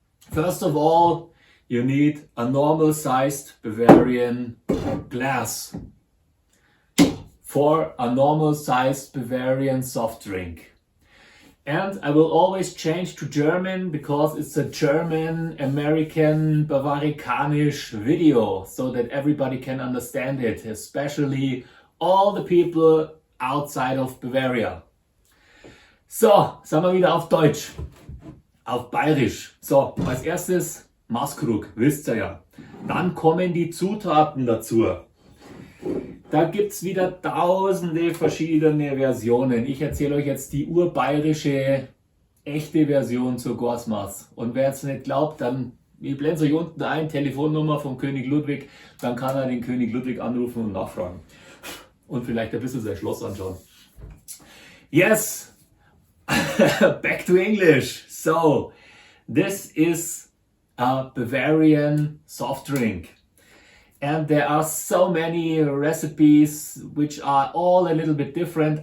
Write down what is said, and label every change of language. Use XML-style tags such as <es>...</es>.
<en>First of all, you need a normal sized Bavarian glass for a normal sized Bavarian soft drink. And I will always change to German because it's a German, American, Bavarikanisch video so that everybody can understand it, especially all the people outside of Bavaria.</en> <de>So, sagen wir wieder auf Deutsch, auf Bayerisch. So, als erstes Maßkrug, wisst ihr ja. Dann kommen die Zutaten dazu. Da gibt es wieder tausende verschiedene Versionen. Ich erzähle euch jetzt die urbayerische, echte Version zur Goaßmass. Und wer es nicht glaubt, dann, ich blende euch unten ein, Telefonnummer von König Ludwig, dann kann er den König Ludwig anrufen und nachfragen. Und vielleicht ein bisschen sein Schloss anschauen.</de> <en>Yes, back to English. So, this is a Bavarian soft drink. And there are so many recipes which are all a little bit different.</en>